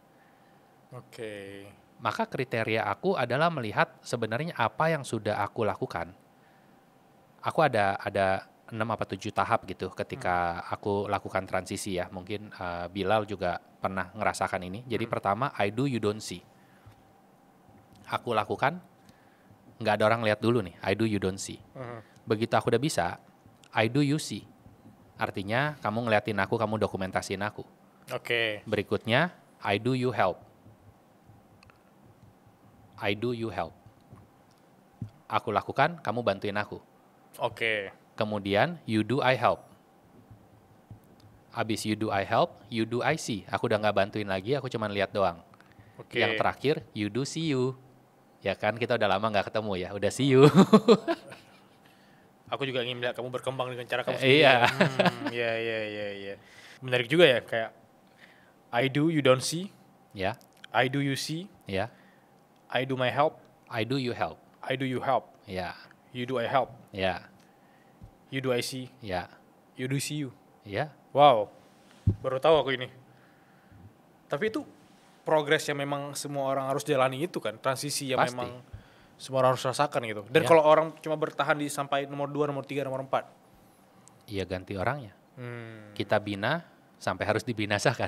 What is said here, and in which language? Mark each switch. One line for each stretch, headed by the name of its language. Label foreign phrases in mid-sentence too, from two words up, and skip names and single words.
Indonesian: Maka kriteria aku adalah melihat sebenarnya apa yang sudah aku lakukan. Aku ada 6 apa 7 tahap gitu ketika aku lakukan transisi ya. Mungkin Bilal juga pernah ngerasakan ini. Jadi pertama,
English: I do you don't see.
Indonesian: Aku lakukan, nggak ada orang lihat dulu nih,
English: I do you don't see.
Indonesian: Begitu aku udah bisa,
English: I do you see.
Indonesian: Artinya kamu ngeliatin aku, kamu dokumentasiin aku. Berikutnya,
English: I do you help. I do you help.
Indonesian: Aku lakukan, kamu bantuin aku. Kemudian,
English: you do I help. Abis you do I help, you do I see.
Indonesian: Aku udah nggak bantuin lagi, aku cuma lihat doang. Yang terakhir,
English: you do see you.
Indonesian: Ya kan, kita udah lama nggak ketemu ya, udah
English: see you.
Indonesian: Aku juga ingin melihat kamu berkembang dengan cara kamu sendiri. Iya. Menarik juga ya, kayak
English: I do you don't see.
Indonesian: Ya.
English: I do you see.
Indonesian: Ya.
English: I do my help. I do you help. I do you help.
Indonesian: Ya.
English: You do I help.
Indonesian: Ya.
English: You do I see.
Indonesian: Ya.
English: You do see you.
Indonesian: Ya. Wow. Baru tahu aku ini. Tapi itu progres yang memang semua orang harus jalani itu kan, transisi yang Pasti. memang semua orang harus rasakan gitu. Dan kalau orang cuma bertahan di sampai nomor 2, nomor 3, nomor 4. Iya, ganti orangnya. Kita bina sampai harus dibinasakan.